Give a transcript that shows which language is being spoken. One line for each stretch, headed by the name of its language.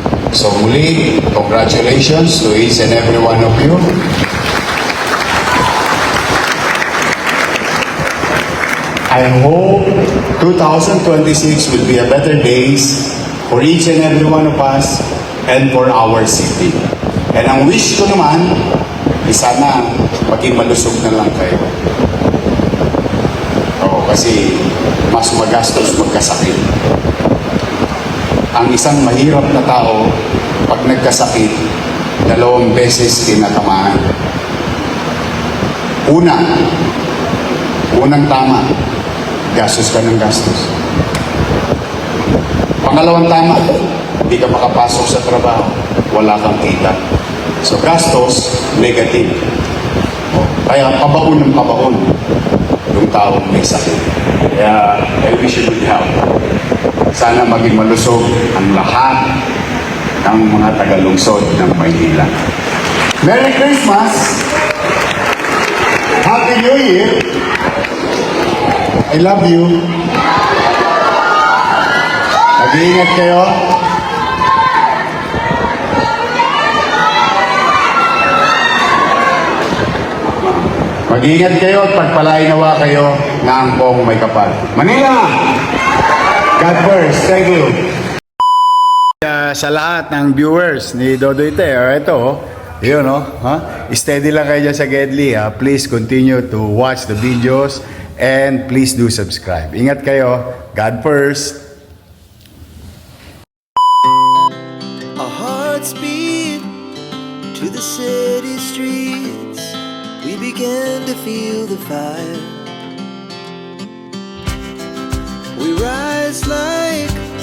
English: So muli, congratulations to each and every one of you. I hope 2026 will be a better days for each and every one of us and for our city.
Filipino: And ang wish ko naman, sana maging malusog na lang kayo. Oo, kasi mas magastos magkasakit. Ang isang mahirap na tao, pag nagkasakit, 2 beses tinatamaan. Unang tama, gastos ka ng gastos. Pangalawang tama, hindi ka makapasok sa trabaho, wala kang kita. So gastos, negative. Kaya pabaon ng pabaon yung taong may sakit.
English: Kaya I wish you good health.
Filipino: Sana maging malusog ang lahat ng mga tagalungsod ng Maynila.
English: Merry Christmas! Happy New Year! I love you!
Filipino: Mag-iingat kayo. Mag-iingat kayo at pagpalain nawa kayo na ang buong may kapal. Manila!
English: God first. Thank you.
Filipino: Sa lahat ng viewers ni Dodoy Te, ito, yun, steady lang kayo dyan sa Gedli.
English: Please continue to watch the videos and please do subscribe.
Filipino: Ingat kayo.
English: God first. Our hearts beat to the city streets. We began to feel the fire. We rise like